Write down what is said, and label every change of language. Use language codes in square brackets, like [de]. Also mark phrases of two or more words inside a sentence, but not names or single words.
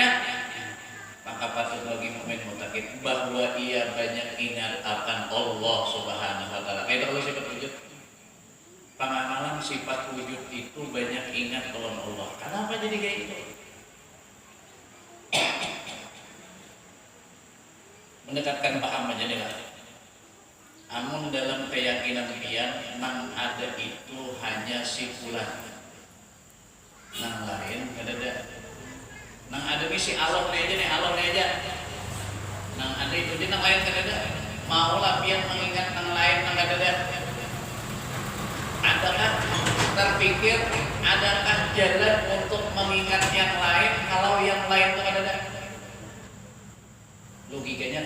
[id] Maka patut bagi [ar] mukmin muttaqin [id] bahwa ia banyak ingat akan Allah [ar] Subhanahu wa taala. [id] Kayak kalau sifat wujud. Pengamalan sifat wujud itu banyak ingat kepada Allah. Kenapa jadi kayak gitu? [bjn] Mendekatkan paham aja nih lah. Namun dalam keyakinan dia nang ada itu hanya sifulan. Nang lain kada ada. Nang ada misi alamnya aja. Nang ada itu dia nang lain kada ada. Maulah biar mengingat nang lain nang kada ada. Adakah terpikir, adakah jalan untuk mengingat yang lain kalau yang lain itu kada ada?